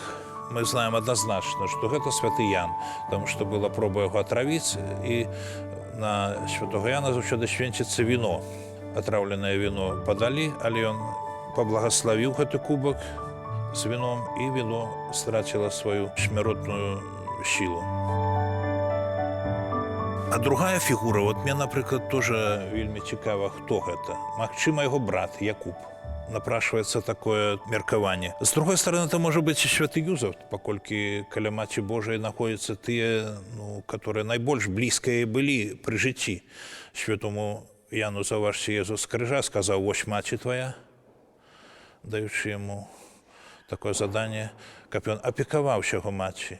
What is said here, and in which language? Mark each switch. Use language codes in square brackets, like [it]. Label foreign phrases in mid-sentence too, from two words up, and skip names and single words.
[be] Мы знаем адназначна, што гэта святы Ян, таму што была проба яго атравіць, і на святога Яна заўсёды свенціцца віно. Атраўленае віно падалі, але ён паблагаславіў гэты кубак з віном, і віно страціла сваю смяротную сілу. А другая фігура, от мне, наприклад, тоже вельмі цікава, хто гэта. Магчыма, яго брат Якуб. [ru] Напрашивается такое меркаванне. С другой стороны, это может быть и святы Юзеф, [be] паколькі каля Маці Божией [ru] находятся тыя, которые [be] найбольш блізкія былі пры жыцці. Святому Яну, заўважце, Езус з крыжа сказаў: «Вось маці твоя», даючы яму такое заданне, каб ён апекаваўся яго маці.